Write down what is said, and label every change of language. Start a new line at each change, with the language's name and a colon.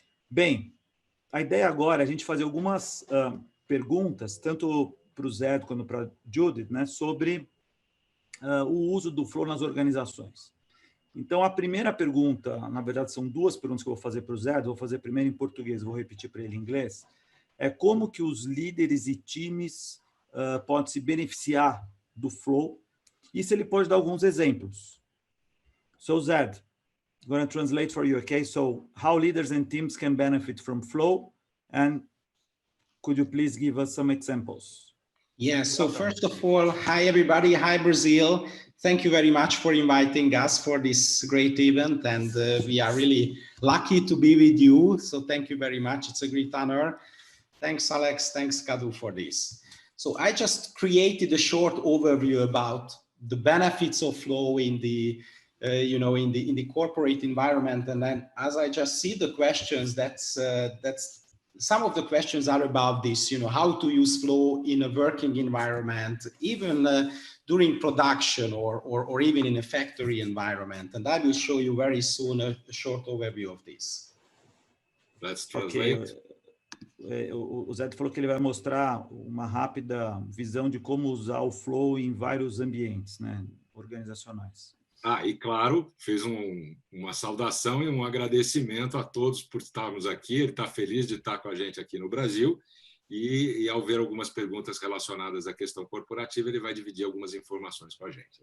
Portuguese: Bem, a ideia agora é a gente fazer algumas perguntas, tanto para o Zé quanto para a Judith, né, sobre o uso do flow nas organizações. Então, a primeira pergunta, na verdade, são duas perguntas que eu vou fazer para o Zé, vou fazer primeiro em português, vou repetir para ele em inglês, é como que os líderes e times podem se beneficiar do flow, e se ele pode dar alguns exemplos.
English: So, Zed, I'm going to translate for you, okay? So, how leaders and teams can benefit from flow, and could you please give us some examples? Yes, so first of all, hi everybody, hi Brazil. Thank you very much for inviting us for this great event, and we are really lucky to be with you, so thank you very much, it's a great honor. Thanks Alex, thanks Cadu for this. So I just created a short overview about the benefits of flow in the in the corporate environment, and then as I just see the questions, that's some of the questions are about this, how to use flow in a working environment, even during production or even in a factory environment. And I will show you very soon a short overview of this. Let's translate. Okay.
Portuguese: O Zé falou que ele vai mostrar uma rápida visão de como usar o flow em vários ambientes, né, organizacionais. E claro, fez uma saudação e um agradecimento a todos por estarmos aqui. Ele está feliz de estar com a gente aqui no Brasil e ao ver algumas perguntas relacionadas à questão corporativa, ele vai dividir algumas informações com a gente.